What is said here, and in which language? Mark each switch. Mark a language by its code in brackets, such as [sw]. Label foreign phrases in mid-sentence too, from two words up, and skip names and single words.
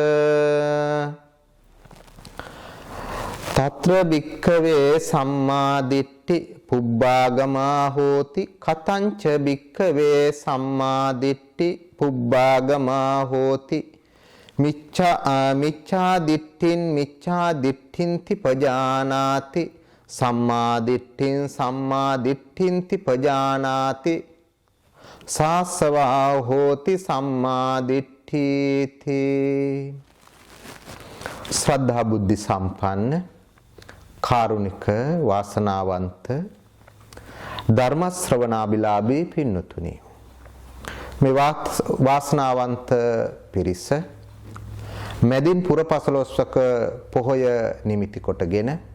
[pi] තත්‍ර භික්ඛවේ සම්මා දිට්ඨි පුබ්බාගමා හෝති කතංච භික්ඛවේ සම්මා දිට්ඨි පුබ්බාගමා හෝති මිච්ඡා දිට්ඨින්ති පජානාති සම්මා දිට්ඨින්ති පජානාති සාසවා හෝති සම්මා දිට්ඨීති. [si] ශ්‍රද්ධා බුද්ධි සම්පන්න කාරුණික වාසනාවන්ත ධර්ම ශ්‍රවණාබිලාභී පින්නතුනි, මේ වාසනාවන්ත පිරිස මැදින් පුර පසළොස්වක පොහොය නිමිති කොටගෙන